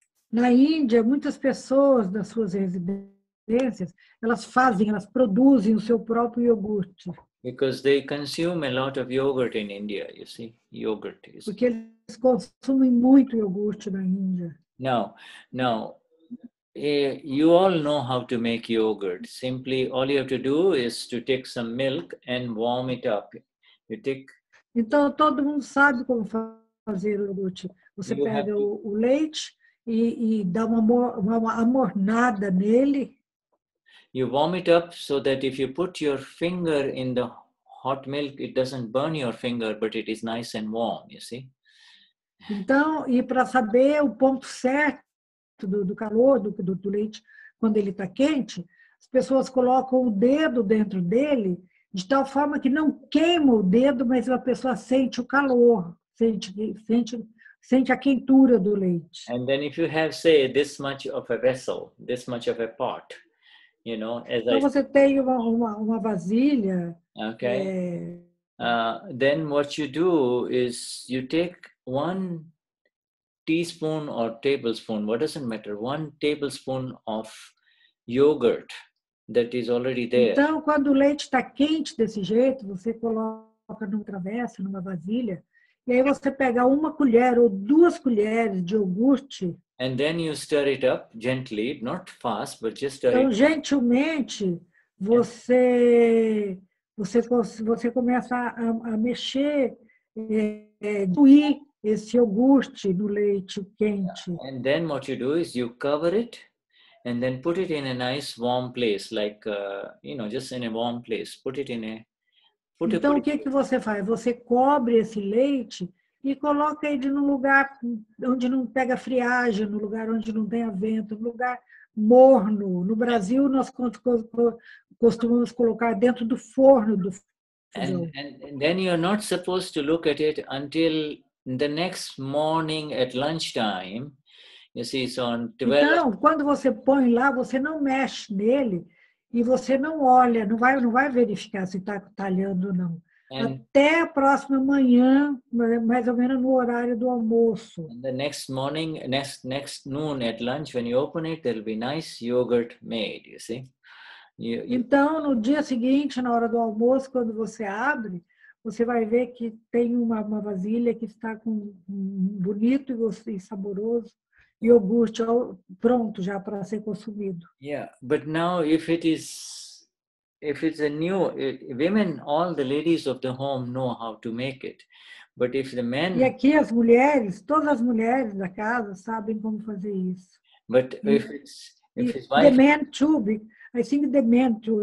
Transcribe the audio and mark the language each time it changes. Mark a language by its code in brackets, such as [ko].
[pt] Na Índia, muitas pessoas das suas residências, elas produzem o seu próprio iogurte. [en] Because they consume a lot of yogurt in India, you see, yogurt is... [pt] Porque eles consumem muito iogurte na Índia. [en] Now, you all know how to make yogurt. Simply, all you have to do is to take some milk and warm it up. [pt] Então, todo mundo sabe como fazer o iogurte. Você pega o leite e dá uma amornada nele. [en] You warm it up so that if you put your finger in the hot milk, it doesn't burn your finger, but it is nice and warm, you see. [pt] Então, e para saber o ponto certo do calor do leite, quando ele está quente, as pessoas colocam o dedo dentro dele, de tal forma que não queima o dedo, mas a pessoa sente o calor, sente a quentura do leite. [en] And then if you have, say, this much of a vessel, this much of a pot, you know, as [pt] Então, você tem uma vasilha. [en] Okay. Then what you do is you take 1 teaspoon or tablespoon, what doesn't matter, 1 tablespoon of yogurt that is already there. [pt] Então, quando o leite está quente desse jeito, você coloca numa travessa, numa vasilha, e aí você pega 1 colher ou 2 colheres de iogurte. [en] And then you stir it up gently, not fast, but just stir [pt] Então, [en] it. [pt] gentilmente, você começa a mexer, diluir esse iogurte no leite quente. [en] And then what you do is you cover it and then put it in a nice warm place, like, just in a warm place. Put it in a... [pt] Então, o que você faz? Você cobre esse leite e coloca ele num lugar onde não pega friagem, no lugar onde não tenha vento, no lugar morno. No Brasil, nós costumamos colocar dentro do forno do fogão. [en] And then you're not supposed to look at it until the next morning at lunchtime. You see, so on 12... [pt] Então, quando você põe lá, você não mexe nele e você não olha, não vai verificar se está talhando ou não. Até a próxima manhã, mais ou menos no horário do almoço. [en] And the next morning, next noon at lunch, when you open it, there will be nice yogurt made, you see. [pt] Então, no dia seguinte, na hora do almoço, quando você abre, você vai ver que tem uma vasilha que está com um bonito e saboroso iogurte pronto já para ser consumido. [en] Yeah, but now if it's a new, women, all the ladies of the home know how to make it. But if the men... [pt] E aqui as mulheres, todas as mulheres da casa sabem como fazer isso. [en] But if it's wife... The men too, I think the men too.